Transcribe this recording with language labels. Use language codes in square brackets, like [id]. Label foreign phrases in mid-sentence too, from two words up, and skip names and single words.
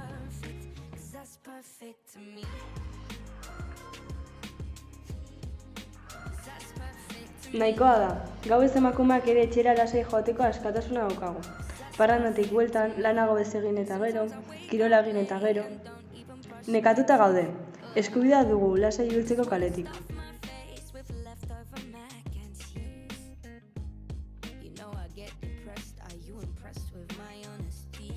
[eu] Nahikoa da, gauez emakumeak ere etxera lasai joateko askatasuna daukagu. Parrandatik bueltan, lanago ez egin eta gero, kirola egin eta gero. Nekatuta gaude, eskubidea dugu lasai ibiltzeko kaletik. [en] You know I get depressed. Are you impressed with my honesty?